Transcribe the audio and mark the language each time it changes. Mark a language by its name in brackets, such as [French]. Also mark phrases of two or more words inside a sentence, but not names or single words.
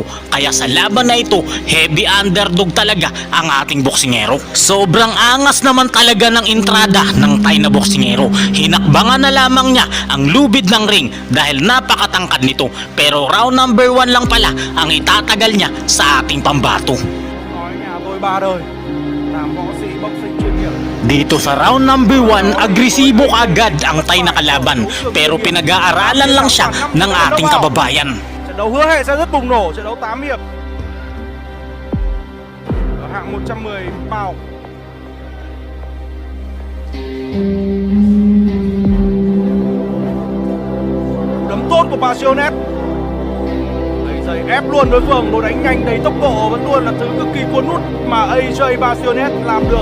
[Filipino] Kaya sa laban na ito, [English] heavy underdog [Filipino] talaga ang ating boksingero. Sobrang angas naman talaga ng entrada ng Thai na boksingero. Hinakbangan na lamang niya ang lubid ng ring dahil napakatangkad nito. Pero [English] round number 1 [Filipino] lang pala ang itatagal niya sa ating pambato. [Vietnamese] Nói nhà tôi ba đời, làm võ sĩ boxing chuyên nghiệp. [Filipino] Dito sa [English] round number 1, [Filipino] agresibo agad ang Thai na kalaban, pero pinag-aaralan lang siya ng ating kababayan. [Vietnamese] Trận đấu hứa hẹn sẽ rất bùng nổ, trận đấu 8 hiệp. Ở hạng 110 pound. Đấm tốt của Pasiones. Đẩy giày ép luôn đối phương, lối đánh nhanh đầy tốc độ vẫn luôn là thứ cực kỳ cuốn hút mà AJ Pasiones làm được.